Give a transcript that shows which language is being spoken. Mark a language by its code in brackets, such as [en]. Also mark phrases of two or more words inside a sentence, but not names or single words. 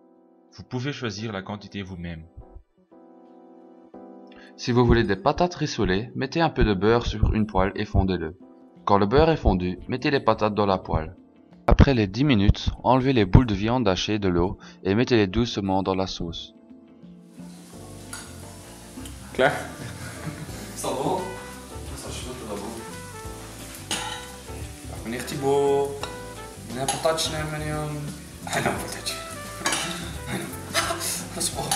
[fr] Vous pouvez choisir la quantité vous-même. Si vous voulez des patates rissolées, mettez un peu de beurre sur une poêle et fondez-le. Quand le beurre est fondu, mettez les patates dans la poêle. Après les 10 minutes, enlevez les boules de viande hachée de l'eau et mettez-les doucement dans la sauce. [nl] Klaar? Is dat wel? Dat is wel goed. Meneer Thibault, meneer patatje nemen, meneer. Een patatje. Dat is wel.